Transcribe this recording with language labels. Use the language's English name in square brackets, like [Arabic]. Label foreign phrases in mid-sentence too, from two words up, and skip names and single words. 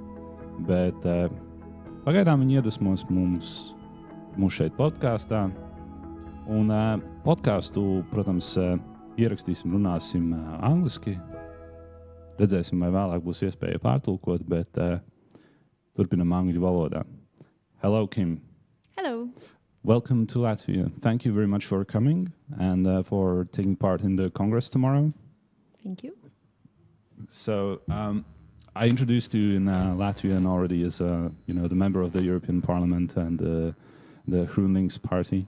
[Latvian] Bet pagaidām viņi iedvesmos mums šeit podkāstā. Un podkāstu, protams, ierakstīsim, runāsim angliski. Redzēsim, vai vēlāk būs iespēja pārtulkot, bet turpinam angļu valodā. [English] Hello, Kim. Hello. Welcome to Latvia. Thank you very much for coming and for taking part in the Congress tomorrow. Thank you. So I introduced you in Latvian already as the member of the European Parliament and the GroenLinks party.